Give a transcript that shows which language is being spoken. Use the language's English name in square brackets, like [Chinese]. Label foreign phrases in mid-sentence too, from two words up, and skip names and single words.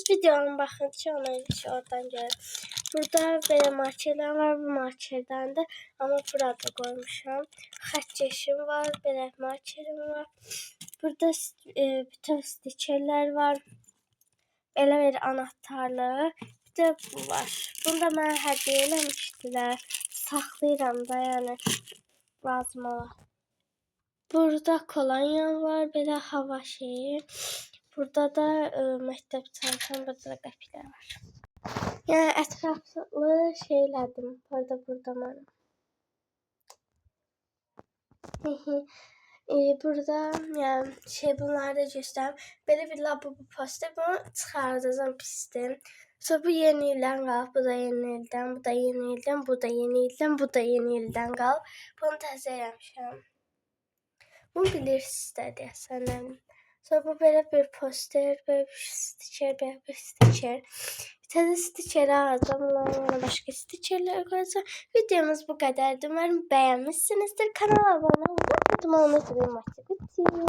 [Turkish] Videonun bakın ki oradan görün. Burada böyle markerler var. Bu markerden de ama burada koymuşam. [Azerbaijani] Xətkeşim var. Böyle markerim var. Burada bütün stikerler var. Belə bir anahtarlığı. Bir de bu var. Bunu da mənə hədiyyə eləmişdilər. Saxlayıram da yani. Lazım ola. Burada kolonyam var. Belə hava şeyi. Burada da məktəb çantam. Burada da qəpiklər var. Yani ətraflı şeylədim. Burada mən. Burada yani bunları da göstereyim. [Turkish] Böyle bir lavabo poster. [Azerbaijani] Bunu çıxardacağım pisdir. Sonra bu yeni ildən qalıb. Bu da yeni ildən. Bu da yeni ildən. Bu da yeni ildən. Bu da yeni ildən qalıb. Bunu təzə eləmişəm. Bunu bilirsiniz də deyəsən. [Turkish] Sonra bu böyle bir poster. Böyle bir stiker. Böyle bir stiker. [Azerbaijani] Təzə stikeri alacağım. [Turkish] Ondan başka stikerler koyacağım. Videomuz bu kadardı. Umarım beğenmişsinizdir. Kanala abone olmayı unutmayın. Benim maçı bitti.